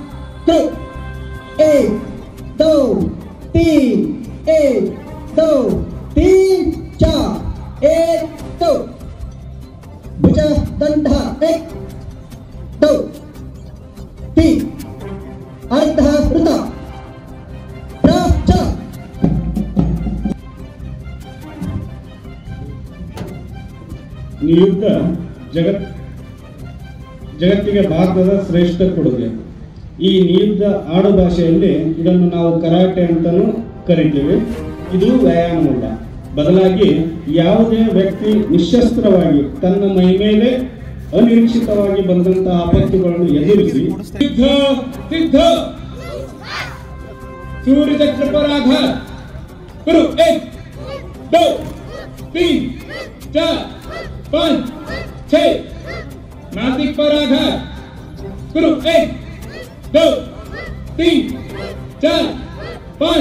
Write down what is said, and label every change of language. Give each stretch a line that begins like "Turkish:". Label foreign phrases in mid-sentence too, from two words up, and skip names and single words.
Hindi: 1 2 3 1 2 3 4 1 2 भुज दंड 1 2 3 अर्ध वृत
Kannada: ನಿಯುದ್ಧ ಜಗತ್ತಿಗೆ ಭಾರತದ ಶ್ರೇಷ್ಠ ಕೊಡುಗೆ. ಈ ನಿಯುದ್ಧ ಆಡು ಭಾಷೆಯಲ್ಲಿ ಇದನ್ನು ನಾವು ಕರಾಟೆ ಅಂತಾನೂ ಕರಿತೇವೆ. ಇದು ವ್ಯಾಯಾಮವಲ್ಲ, ಬದಲಾಗಿ ಯಾವುದೇ ವ್ಯಕ್ತಿ ನಿಶಸ್ತ್ರವಾಗಿ ತನ್ನ ಮೈ ಮೇಲೆ ಅನಿರೀಕ್ಷಿತವಾಗಿ ಬಂದಂತಹ ಆಪತ್ತುಗಳನ್ನು ಎದುರಿಸಿ ಸಿದ್ಧ
Hindi: सूर्य चक्र पर आघात करो
Kannada: 1 2 3
Hindi: 4 5 6 नासिक पर आघात करो 1 2 3 4 5